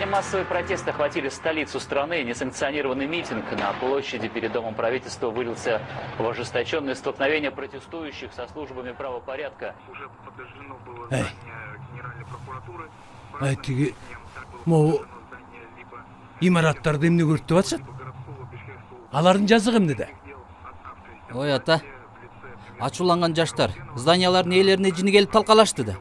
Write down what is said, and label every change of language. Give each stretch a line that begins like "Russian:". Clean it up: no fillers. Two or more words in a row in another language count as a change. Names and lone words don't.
Russian: Массовые протесты охватили столицу страны. Несанкционированный митинг на площади перед Домом правительства вылился в ожесточенное столкновение протестующих со службами правопорядка.
Kyrgyz: Тиги могу имараттарды эмне көрүп атышат? Алардын жазыгы эмнеде? Ой ата, ачууланган жаштар зданиялардын ээлерине жини келип талкалашты да.